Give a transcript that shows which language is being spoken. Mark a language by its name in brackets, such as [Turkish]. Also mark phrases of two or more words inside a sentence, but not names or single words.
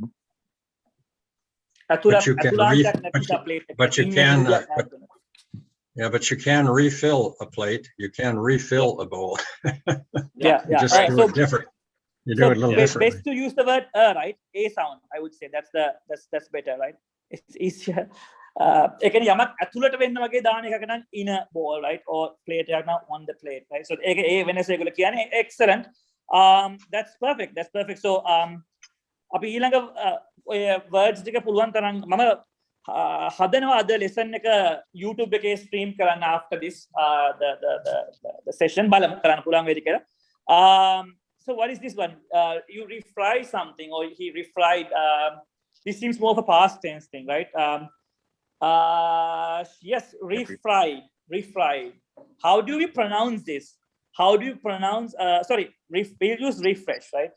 [English] But you can refill a plate. You can refill a bowl. Yeah. You just do it different. You do it a little differently. Best to use the word right? A sound, I would say. That's better, right? It's easier. [Sinhala] ඒ කියන්නේ යමක් ඇතුළට වෙන්න වගේ දාන එකක නම් [English] in a bowl, right? Or plate [Sinhala] එකක් නම් [English] on the plate, right? So [Sinhala] ඒක ඒ වෙනස ඒගොල්ලෝ කියන්නේ excellent. [English] That's perfect. So [Sinhala] අපි ඊළඟ ඔය words ටික පුළුවන් තරම් මම හදනවා අද lesson එක YouTube එකේ stream කරන්න [English] after this the session [Sinhala] බලමු කරන්න පුළුවන් වේද කියලා. [English] So what is this one? You refry something or he refried. This seems more of a past tense thing, right? Yes, refried. How do we pronounce this? How do you pronounce, we'll use refresh, right?